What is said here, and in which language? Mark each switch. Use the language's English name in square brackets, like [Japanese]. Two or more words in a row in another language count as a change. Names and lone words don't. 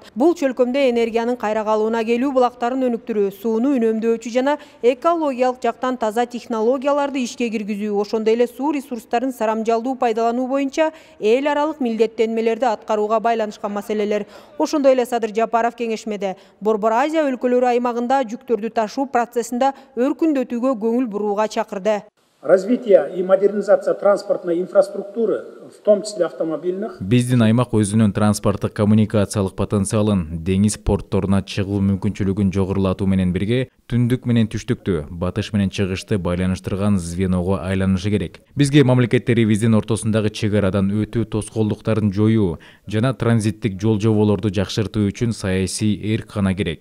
[Kyrgyz] Бул чөлкөмдө энергиянын кайра калууна келүү булактарын өнүктүрүү, сууну үнөмдөөчү жана экологиялык жактан таза технологияларды ишке киргизүү, ошондой эле суу ресурстарын сарамжалдуу пайдалануу боюнча эл аралык милдеттенмелерди аткарууга байланышкан маселелер. Ошондой эле Садыр Жапаров кеңешмеде Борбор Азия өлкөлөрү аймагында жүктөрдү ташуу процессинде өркүндөтүүгө көңүл бурууга чакырды. [Russian] Развитие и модернизация транспортной инфраструктуры, в том числе автомобильных. [Kyrgyz] Биздин аймак өзүнүн транспорттук коммуникациялык потенциалын, деңиз портторуна чыгуу мүмкүнчүлүгүн жогорулатуу менен бирге түндүк менен түштүктү, батыш менен чыгышты байланыштырган звеного айланышы керек. Бизге мамлекеттерибиздин ортосундагы чек арадан өтүү тоскоолдуктарын жоюу жана транзиттик жол жоболорду жакшыртуу үчүн саясий эрк гана керек.